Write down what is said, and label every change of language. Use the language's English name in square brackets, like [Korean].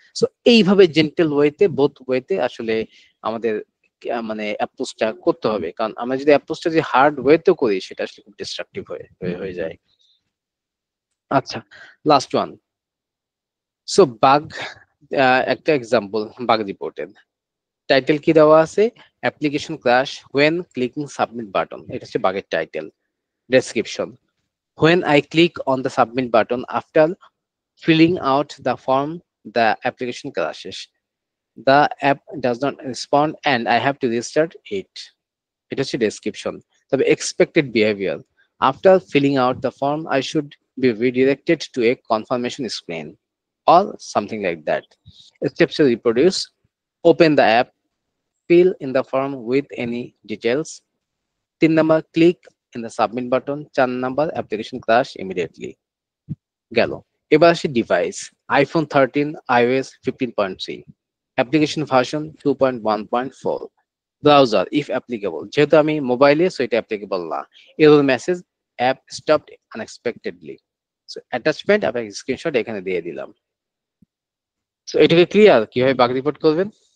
[Bangla] So এইভাবে gentle ওয়েতে, both ওয়েতে আসলে আমাদের মানে অ্যাপ্রোচটা করতে হবে, কারণ আমরা যদি অ্যাপ্রোচটা যে হার্ড ওয়েতেও করি সেটা আসলে খুব ডিস্ট্রাকটিভ হয়ে যায়। আচ্ছা, লাস্ট ওয়ান। সো বাগ, একটা এক্সাম্পল বাগ রিপোর্টের টাইটেল কি দেওয়া আছে, [English] application crash when clicking submit button, [Bangla] এটা হচ্ছে বাগের title. [English] Description, when I click on the submit button after filling out the form the application crashes, the app does not respond and I have to restart it. [Bangla] এটা হচ্ছে description. তবে [English] expected behavior, after filling out the form I should be redirected to a confirmation screen or something like that. Steps to reproduce, open the app, fill in the form with any details. 3 number, click in the submit button. 4 number, application crash immediately. [Bangla] গেল। এবার আসি device, iPhone 13, iOS 15.3, application version 2.1.4, [English] browser if applicable, [Bangla] যেহেতু আমি মোবাইলে so এটা applicable না, error message [English] App stopped unexpectedly. [Bangla] So attachment আপনাকে screenshot এখানে দিয়ে দিলাম। সো এটাকে ক্লিয়ার কিভাবে বাগ রিপোর্ট করবেন?